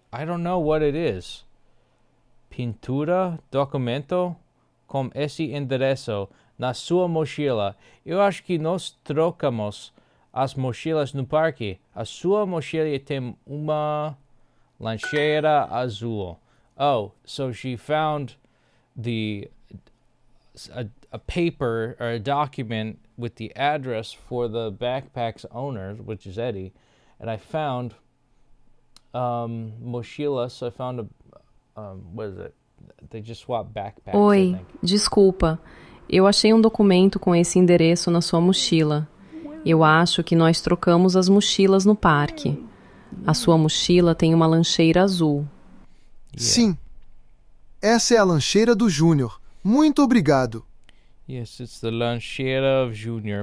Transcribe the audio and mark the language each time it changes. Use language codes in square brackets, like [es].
[en] I don't know what it is. [pt] Pintura, documento com esse endereço na sua mochila. Eu acho que nós trocamos as mochilas no parque. A sua mochila tem uma lancheira azul. [en] Oh, so she found a paper or a document with the address for the backpack's owner, which is Eddie, and I found mochilas. I found what is it? They just swap backpacks. [pt] Oi, [en] I think. [pt] desculpa. Eu achei um documento com esse endereço na sua mochila. Eu acho que nós trocamos as mochilas no parque. A sua mochila tem uma lancheira azul. Sim. Essa é a lancheira do Júnior. Muito obrigado. [en] Yes, it's the lancheira of Junior.